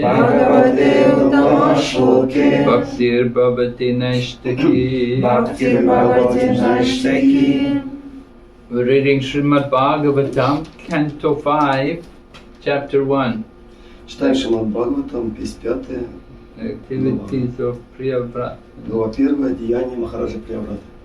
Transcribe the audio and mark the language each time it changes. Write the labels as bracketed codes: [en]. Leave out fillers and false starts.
[sa] Bhagavate Uttama Shloke. Bhaktir Bhavati Naishtaki. Bhaktir Bhavati Naishtaki. [en] We're reading Srimad Bhagavatam, Canto 5, Chapter 1. [ru] Читаем Шримад Бхагаватам, песнь 5, [en] Activities of Priyavrata. [ru] глава 1, деяние Махараджа Прияврата.